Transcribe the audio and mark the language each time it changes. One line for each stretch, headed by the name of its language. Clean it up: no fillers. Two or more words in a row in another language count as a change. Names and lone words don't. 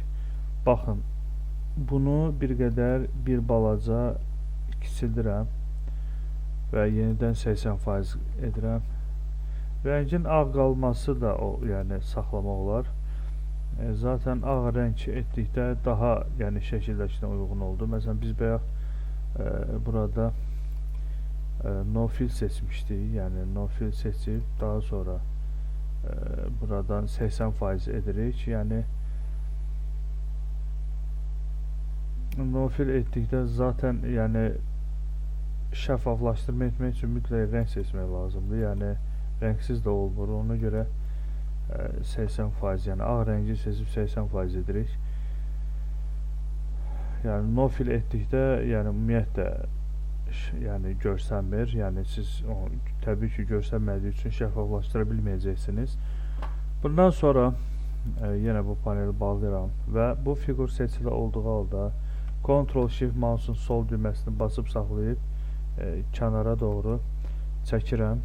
Azerbaijani: Baxın, bunu bir qədər, bir balaca kiçildirəm və yenidən 80% edirəm. Rəngin ağ qalması da yəni saxlamaq olar. Zaten ağ rəng etdikdə daha yəni şəkildəkinə uyğun oldu. Məsələn biz bayaq burada
English: no fill
Azerbaijani: seçmişdik. Yəni
English: no fill
Azerbaijani: seçib daha sonra buradan 80% edirik. Yəni
English: no fill
Azerbaijani: etdikdə zaten yəni şəffaflaşdırma etmək üçün mütləq rəng seçmək lazımdır. Yəni rəngsiz də olmur. Ona görə 80%, yəni ağ rəngi seçib 80% edirik. Yəni
English: no fill
Azerbaijani: etdikdə yəni ümumiyyətlə yəni görsənmir. Yəni siz təbii ki görsənmədiyi üçün şəffaflaşdıra bilməyəcəksiniz. Bundan sonra yenə bu paneli bağlayıram və bu fiqur seçili olduğu halda Ctrl Shift mouse'un sol düyməsini basıb saxlayıb kənara doğru çəkirəm.